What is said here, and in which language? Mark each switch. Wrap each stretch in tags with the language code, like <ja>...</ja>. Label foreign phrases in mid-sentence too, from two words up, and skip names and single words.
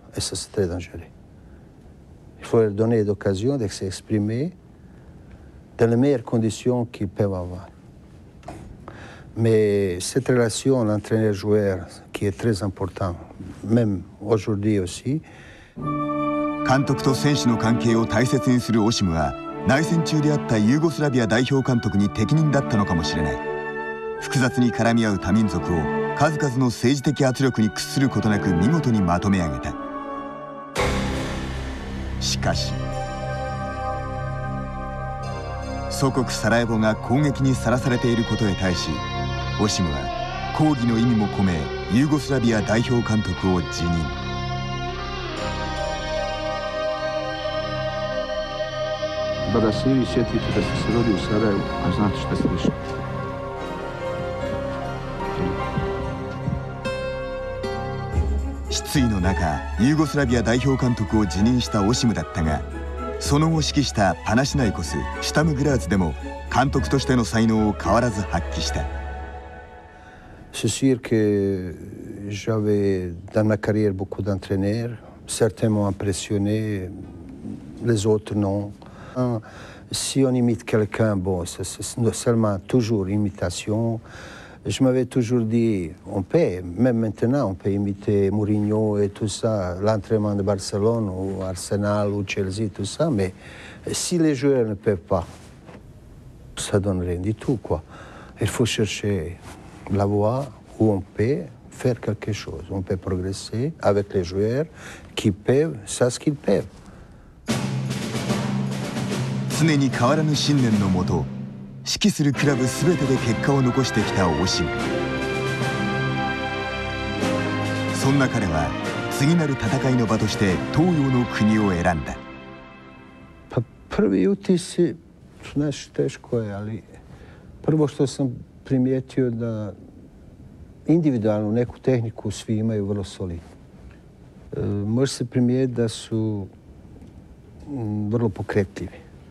<fr>Et ça, c'est très dangereux. Il faut leur donner l'occasion de s'exprimer dans les meilleures conditions qu'ils peuvent avoir. Mais cette relation entraîneur-joueur qui est très importante, même aujourd'hui aussi.</fr> <ja>監督と選手の関係を大切にするオシムは、内戦中であったユーゴスラビア代表監督に適任だったのかもしれない。複雑に絡み合う多民族を数々の政治的圧力に屈することなく見事にまとめ上げた。しかし祖国サラエボが攻撃にさらされていることへ対し、オシムは抗議の意味も込めユーゴスラビア代表監督を辞任。</ja> <bs>Kada se vi sjetite da ste se rodili u Sarajevu, a znate šta ste dešava.</bs> <ja>失意の中、ユーゴスラビア代表監督を辞任したオシムだったが、その後指揮したパナシナイコス、シュタムグラーズでも監督としての才能を変わらず発揮した。</ja> <fr>C'est sûr que j'avais dans ma carrière beaucoup d'entraîneurs. Certains m'ont impressionné, les autres non. Si on imite quelqu'un, bon, c'est seulement toujours imitation. Je m'avais toujours dit, on peut, même maintenant, on peut imiter Mourinho et tout ça, l'entraînement de Barcelone ou Arsenal ou Chelsea, tout ça, mais si les joueurs ne peuvent pas, ça donne rien du tout, quoi. Il faut chercher la voie où on peut faire quelque chose, on peut progresser avec les joueurs qui peuvent, c'est ce qu'ils peuvent.</fr> <ja>常に変わらぬ信念のもと、指揮するクラブ全てで結果を残してきたオシム。そんな彼は次なる戦いの場として東洋の国を選んだ。</ja> <bs>Prvi utisci, znaš, teško je, ali prvo što sam primijetio da individualnu neku tehniku svi imaju vrlo solidnu. Može se primijetiti da su vrlo pokretljivi.</bs>